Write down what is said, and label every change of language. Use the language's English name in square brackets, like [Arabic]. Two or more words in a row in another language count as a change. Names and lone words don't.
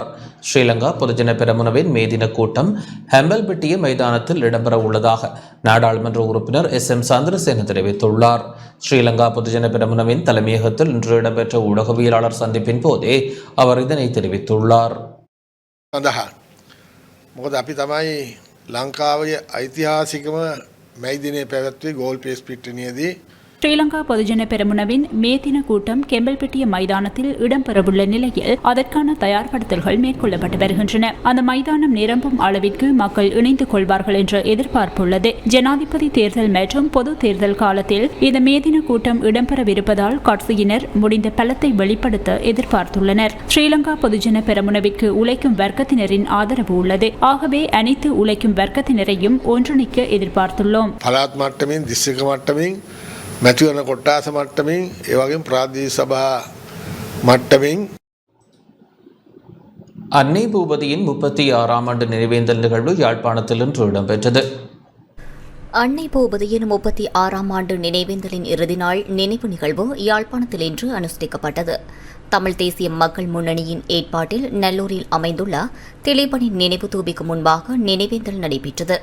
[Tamil] ஸ்ரீலங்கா பொதுஜன பெரமுனவின் மே தின கூட்டம் ஹெம்பல்பட்டிய மைதானத்தில் இடம்பெற உள்ளதாக நாடாளுமன்ற உறுப்பினர் SM சந்திரசேன தெரிவித்துள்ளார். ஸ்ரீலங்கா பொதுஜன பெரமுனவின் தலைமையகத்தில் இன்று இடம்பெற்ற ஊடகவியலாளர் சந்திப்பின் போதே அவர் இதனை தெரிவித்துள்ளார். [Sinhala] මොකද අපි තමයි ලංකාවේ ඓතිහාසිකම මේ දිනේ පැවැත්වුවේ ගෝල් පේස් පිටිනියේදී [Tamil] ஸ்ரீலங்கா பொதுஜன பெரமுனவின் மே தின கூட்டம் கெம்பல்பட்டிய மைதானத்தில் இடம்பெறவுள்ள நிலையில் அதற்கான தயார்படுத்தல்கள் மேற்கொள்ளப்பட்டு வருகின்றன. அந்த மைதானம் நிரம்பும் அளவிற்கு மக்கள் இணைந்து கொள்வார்கள் என்ற எதிர்பார்ப்பு உள்ளது. ஜனாதிபதி தேர்தல் மற்றும் பொது தேர்தல் காலத்தில் இந்த மே தின கூட்டம் இடம்பெறவிருப்பதால் கட்சியினர் முடிந்த பலத்தை வெளிப்படுத்த எதிர்பார்த்துள்ளனர். ஸ்ரீலங்கா பொதுஜன பெரமுனவிற்கு உழைக்கும் வர்க்கத்தினரின் ஆதரவு உள்ளது. ஆகவே அனைத்து உழைக்கும் வர்க்கத்தினரையும் ஒன்றிணைக்க எதிர்பார்த்துள்ளோம். [Sinhala] පළාත් මට්ටමින් දිස්ත්‍රික්ක මට්ටමින් මැතිවරණ කොට්ටාස මට්ටමින් ඒ වගේම ප්‍රාදේශීය සභා මට්ටමින් [Tamil] அன்னை பூபதியின் 36ஆம் ஆண்டு நினைவேந்தல் நிகழ்வு யாழ்ப்பாணத்தில் இன்று இடம்பெற்றது. அன்னை பூபதியின் 36ஆம் ஆண்டு நினைவேந்தலின் இறுதி நாள் நினைவு நிகழ்வு யாழ்ப்பாணத்தில் இன்று அனுஷ்டிக்கப்பட்டது. தமிழ் தேசிய மக்கள் முன்னணியின் ஏற்பாட்டில் நல்லூரில் அமைந்துள்ள திலீபனின் நினைவு தூபிக்கு முன்பாக நினைவேந்தல் நடைபெற்றது.